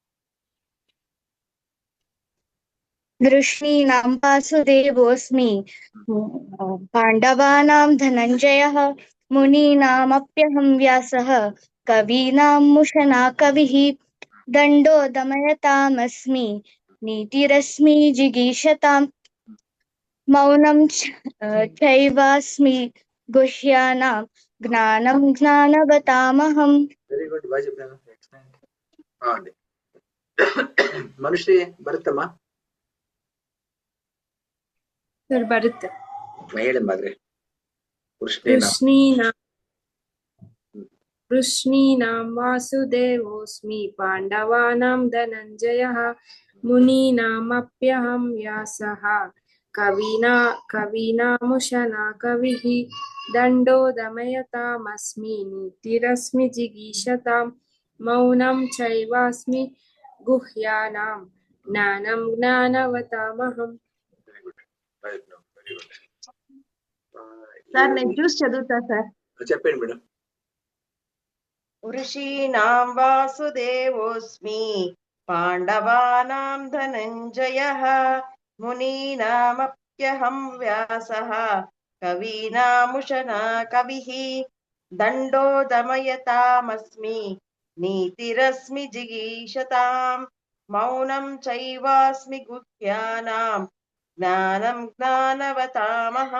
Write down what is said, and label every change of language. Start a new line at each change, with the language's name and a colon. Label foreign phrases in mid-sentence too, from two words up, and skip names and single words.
Sanskrit: వృష్ణీనాం వాసుదేవోస్మి పాండవానాం ధనంజయః మునీనామప్యహం వ్యాసః కవీనాముశనా కవిః దండో దమయతామస్మి నీతిరస్మి జిగీషతాం మౌనం చైవాస్మి గుహ్యానాం జ్ఞానం జ్ఞానవతామహం.
English: very good,
Telugu: బాగా చెప్పాను. బాగుంది. మనుషి ಬರುತ್ತಮ್ಮ?
Kannada: ಸರ್ ಬರುತ್ತೆ. ಹೇಳಂಬಾದ್ರೆ.
Sanskrit: ವೃಷ್ಣೀನಾಂ ವಾಸುದೇವೋಸ್ಮಿ ಪಾಂಡವಾನಾಂ ಧನಂಜಯಃ ಮುನೀನಾಮಪ್ಯಹಂ ವ್ಯಾಸಃ ಕವೀನಾಮುಶನಾ ಕವಿಃ ದಂಡೋ ದಮಯತಾಮಸ್ಮಿ ನೀತಿರಸ್ಮಿ ಜಿಗೀಷತಾಂ ಮೌನಂ ಚೈವಾಸ್ಮಿ ಗುಹ್ಯಾನಾಂ ಜ್ಞಾನಂ ಜ್ಞಾನವತಾಮಹಂ.
Telugu: సార్ నేను చూసి చదువుతా సార్. చెప్పండి మేడం.
Sanskrit: ఋషీణాం వాసుదేవోస్మి పాండవానాం ధనంజయః మునీనామప్యహం వ్యాసః కవీనాముశనా కవిః దండో దమయతామస్మి నీతిరస్మి జిగీషతాం మౌనం చైవాస్మి గుహ్యానాం జ్ఞానం జ్ఞానవతామహం.